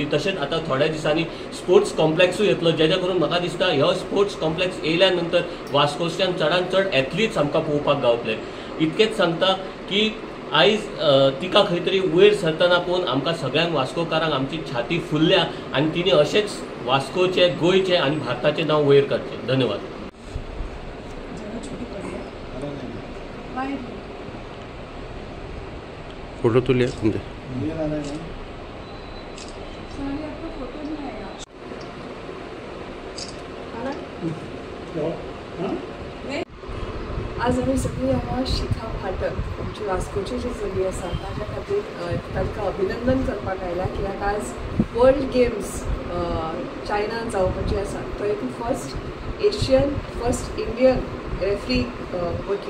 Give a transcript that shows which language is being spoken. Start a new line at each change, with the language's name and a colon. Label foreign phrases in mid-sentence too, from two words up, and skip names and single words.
Konkani: तशेंच आतां थोड्या दिसांनी
English: sports complexuy
Konkani: येतलो, जेजे करून म्हाका दिसता ह्यो
English: sports complex
Konkani: येयल्या नंतर वास्कोच्यान चडांत चड एथलीट्स आमकां पळोवपाक गावतले। इतकेंच सांगता की आयज तिका खंय तरी वयर सरतना पळोवन आमकां सगळ्यांक वास्कोकारांक आमची छाती फुल्ल्या, आनी तिणें अशेंच वास्कोचे, गोंयचे आनी भारताचें नांव वयर काडचें। धन्यवाद।
Hindi: फोटो तो लिया तुमसे।
Konkani: आज आमी सगळीं हांगा शिखा पाठक आमची वास्कोची जी चली आसा ताच्या खातीर तांकां अभिनंदन करपाक आयल्या, कित्याक आज वर्ल्ड गेम्स चायनान जावपाची आसा, थंय ती
English: first Asian, first Indian referee
Konkani: वतली।